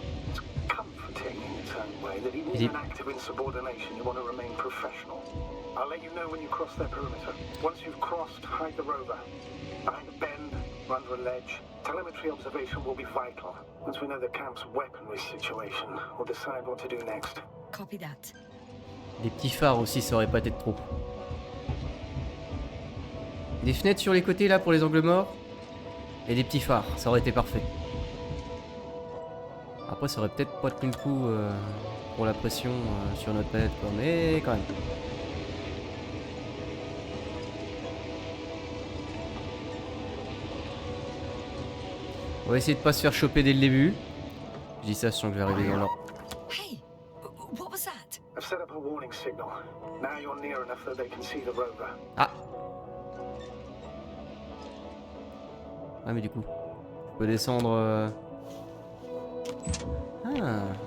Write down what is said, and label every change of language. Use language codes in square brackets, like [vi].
[en] It's comforting in its own way that even in an act of insubordination, you want to remain professional. I'll let you know when you cross their perimeter. Once you've crossed, hide the rover. Behind a bend, or under a ledge. Telemetry observation will be vital. Once we know the camp's weaponry situation, we'll decide what to do next. Copy that. [fr] Des petits phares aussi, ça aurait pas été trop. Des fenêtres sur les côtés là pour les angles morts. Et des petits phares, ça aurait été parfait. Après ça aurait peut-être pas tenu le coup pour la pression sur notre tête quoi, mais quand même. On va essayer de pas se faire choper dès le début. Je dis ça, je sens que je vais arriver dans leur... [en] Hey, what was that? I've set up a warning signal. Now you're near enough that they can see the rover. Ah. [fr] Ah mais du coup, je peux descendre. Ah.